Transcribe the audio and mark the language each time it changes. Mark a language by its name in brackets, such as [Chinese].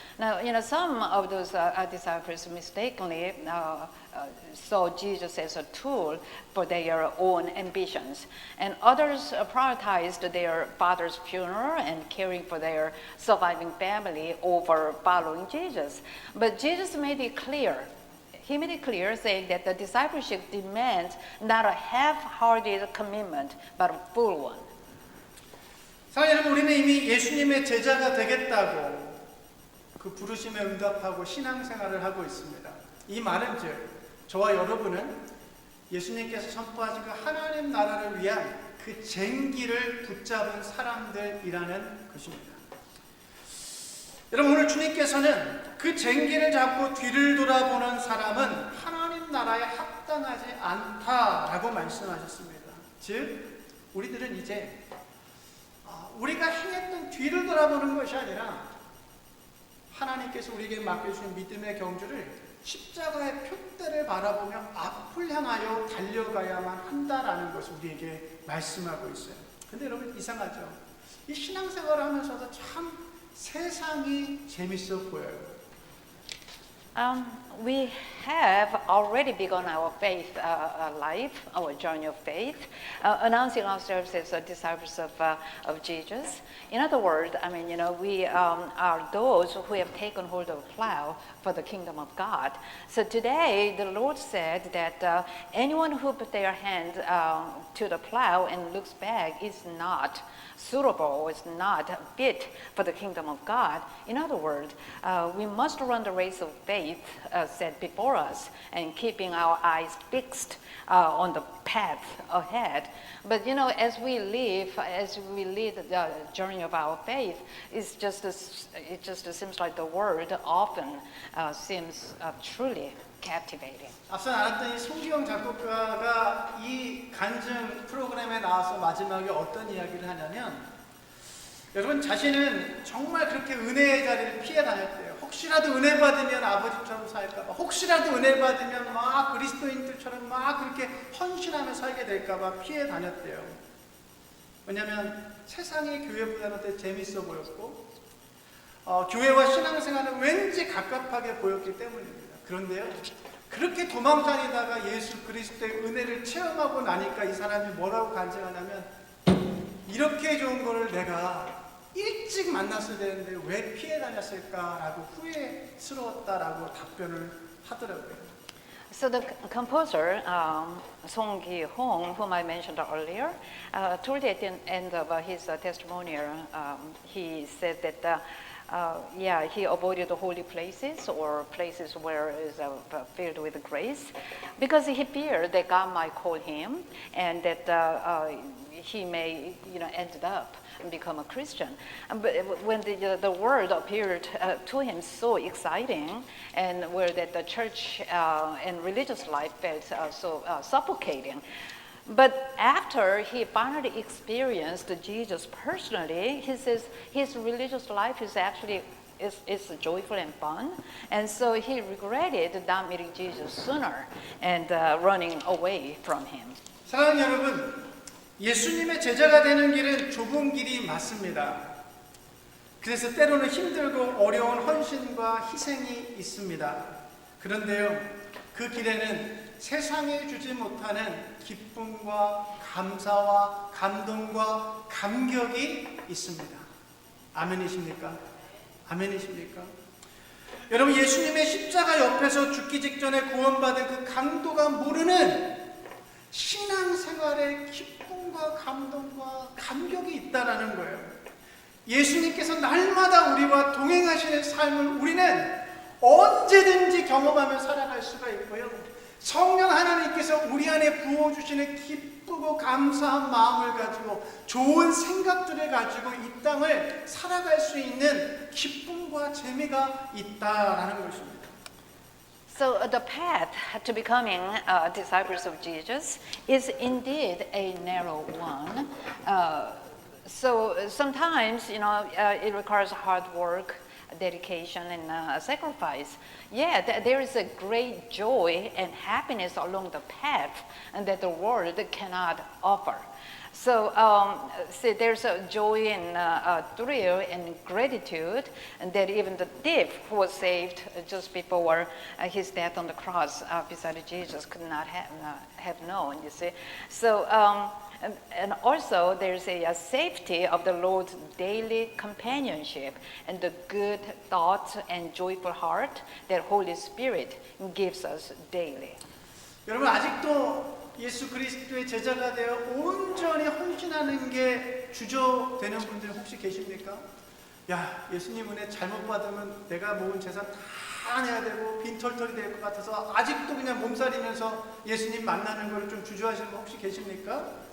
[English] Now, some of those disciples mistakenly saw Jesus as a tool for their own ambitions, and others prioritized their father's funeral and caring for their surviving family over following Jesus. But Jesus made it clear. He made it clear, saying that the discipleship demands not a half-hearted commitment, but a full one. [Korean] 사랑하는 여러분, 우리는 이미 예수님의 제자가 되겠다고 그 부르심에 응답하고 신앙생활을 하고 있습니다. 이 말은즉 저와 여러분은 예수님께서 선포하신 그 하나님 나라를 위한 그 쟁기를 붙잡은 사람들이라는 것입니다. 여러분, 오늘 주님께서는 그 쟁기를 잡고 뒤를 돌아보는 사람은 하나님 나라에 합당하지 않다라고 말씀하셨습니다. 즉, 우리들은 이제 우리가 행했던 뒤를 돌아보는 것이 아니라 하나님께서 우리에게 맡겨주신 믿음의 경주를 십자가의 표대를 바라보며 앞을 향하여 달려가야만 한다라는 것을 우리에게 말씀하고 있어요. 근데 여러분, 이상하죠? 이 신앙생활을 하면서도 참 세상이 재밌어 보여요. [English] We have already begun our faith life, our journey of faith, announcing ourselves as disciples of Jesus. In other words, we are those who have taken hold of a plow for the kingdom of God. So today, the Lord said that anyone who put their hand to the plow and looks back is not suitable, is not fit for the kingdom of God. In other words, we must run the race of faith set before us and keeping our eyes fixed on the path ahead. But as we lead the journey of our faith, it just seems like the word often seems truly captivating. [Korean] 앞서 나눴던 이 송기영 작곡가가 이 간증 프로그램에 나와서 마지막에 어떤 이야기를 하냐면, 여러분, 자신은 정말 그렇게 은혜의 자리를 피해 다녔대요. 혹시라도 은혜 받으면 아버지처럼 살까봐, 혹시라도 은혜 받으면 막 그리스도인들처럼 막 그렇게 헌신하며 살게 될까봐 피해 다녔대요. 왜냐하면 세상의 교회보다는 더 재밌어 보였고, 교회와 신앙생활은 왠지 갑갑하게 보였기 때문입니다. 그런데요, 그렇게 도망다니다가 예수 그리스도의 은혜를 체험하고 나니까 이 사람이 뭐라고 간증하냐면, 이렇게 좋은 거를 내가 일찍 만났어야 되는데 왜 피해 다녔을까라고 후회스러웠다라고 답변을 하더라고요. [English] So the composer, Song Ki-hong, whom I mentioned earlier, told at the end of his testimonial, he said that, he avoided the holy places or places where is filled with grace, because he feared that God might call him and that he may, ended up and become a Christian. But when the word appeared to him so exciting, and where that the church and religious life felt so suffocating. But after he finally experienced Jesus personally, he says his religious life is actually is joyful and fun. And so he regretted not meeting Jesus sooner and running away from him. [Korean] 사랑하는 여러분, 예수님의 제자가 되는 길은 좁은 길이 맞습니다. 그래서 때로는 힘들고 어려운 헌신과 희생이 있습니다. 그런데요, 그 길에는 세상에 주지 못하는 기쁨과 감사와 감동과 감격이 있습니다. 아멘이십니까? 아멘이십니까? 여러분, 예수님의 십자가 옆에서 죽기 직전에 구원받은 그 강도가 모르는 신앙생활의 기쁨과 감동과 감격이 있다라는 거예요. 예수님께서 날마다 우리와 동행하시는 삶을 우리는 언제든지 경험하며 살아갈 수가 있고요. 성령 하나님께서 우리 안에 부어주시는 기쁘고 감사한 마음을 가지고 좋은 생각들을 가지고 이 땅을 살아갈 수 있는 기쁨과 재미가 있다라는 것입니다. [English] So the path to becoming disciples of Jesus is indeed a narrow one. So sometimes, it requires hard work, dedication, and sacrifice. Yeah, there is a great joy and happiness along the path that the world cannot offer. So there's a joy and thrill and gratitude, and that even the thief who was saved just before his death on the cross beside Jesus could not have known, you see. So, and also there's a safety of the Lord's daily companionship and the good thoughts and joyful heart that Holy Spirit gives us daily. [Korean] 여러분, 아직도 예수 그리스도의 제자가 되어 온전히 헌신하는 게 주저되는 분들 혹시 계십니까? 야, 예수님 은혜 잘못 받으면 내가 모은 재산 다 내야 되고 빈털털이 될 것 같아서 아직도 그냥 몸살이면서 예수님 만나는 걸 좀 주저하시는 분 혹시 계십니까?